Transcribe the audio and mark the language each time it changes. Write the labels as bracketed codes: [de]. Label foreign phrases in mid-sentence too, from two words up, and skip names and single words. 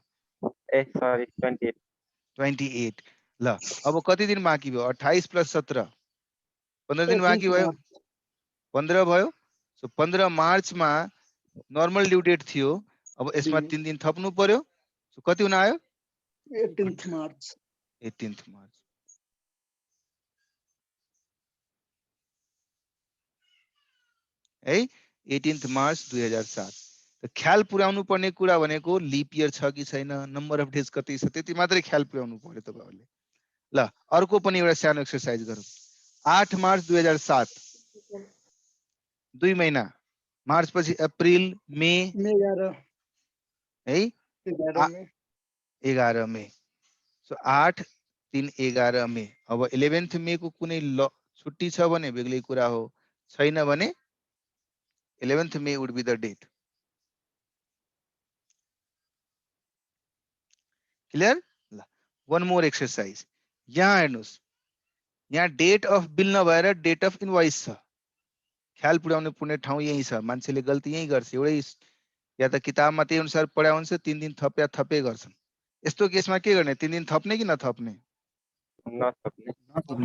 [ne] ए सरी 28 28। ल अब कति दिन बाँकी भयो? 28 + 17 15 दिन बाँकी भयो। 15 भयो। सो 15 मार्च मा [en] normal due date [ne] थियो। अब यसमा 3 दिन थप्नु पर्यो। सो कति हुन आयो? [en] 18th March [ne] 18th मार्च। है 18th मार्च 2007। त ख्याल पुर्याउनु पर्ने कुरा भनेको [en] leap year [ne] छ कि छैन, [en] number of days [ne] कति छ, त्यति मात्रै ख्याल पुर्याउनु पर्यो तपाईहरुले। ल अर्को पनि एउटा सानो एक्सरसाइज गरौँ। 8 मार्च 2007 2 महिना, मार्च पछि अप्रिल मे [en] May 11 [ne] है [en] 11 May [ne] 11 मे। सो 8 3 11 मे। अब 11th मे को कुनै छुट्टी छ भने बेग्लै कुरा हो, छैन भने [en] 11th May would be the date. Clear? One more exercise. [ne] यहाँ हेर्नुस्, यहाँ [en] date of bill [ne] नभएर [en] date of invoice [ne] छ। ख्याल पुर्याउनु पर्ने ठाउँ यही छ। मान्छेले गल्ती यही गर्छ। एउटै या त किताबमा त्यही अनुसार पढाए हुन्छ, 3 दिन थप्या थपे गर्छन्। यस्तो केसमा के गर्ने? 3 दिन थप्ने कि नथप्ने? नथप्ने।